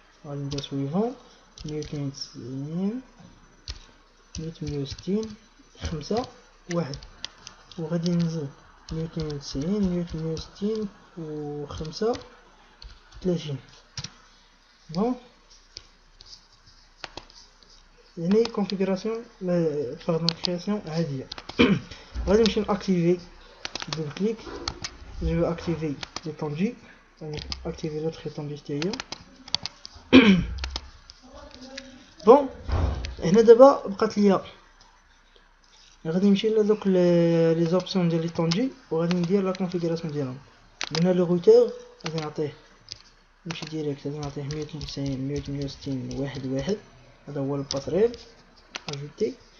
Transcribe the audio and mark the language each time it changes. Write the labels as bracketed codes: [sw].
[ar] غادي ندير سويفون 192 168 5 1 وغادي ننزل 290 168 و 5 30. بون يعني كونفيغوراسيون باردون كرياسيون عاديه. غادي نمشي ناكتيفي [fr] double clic. Je vais activer l'étendue, activer l'autre étendue تاعي. [ar] بون هنا دابا بقات ليا غادي نمشي لدوك لي زوبسيون ديال l'étendue وغادي ندير لا كونفيغوراسيون ديالهم. هنا لو روتور غادي نعطيه نمشي ديريكت، غادي نعطيه 192 168 واحد واحد، هذا هو الباسريل اجوتي.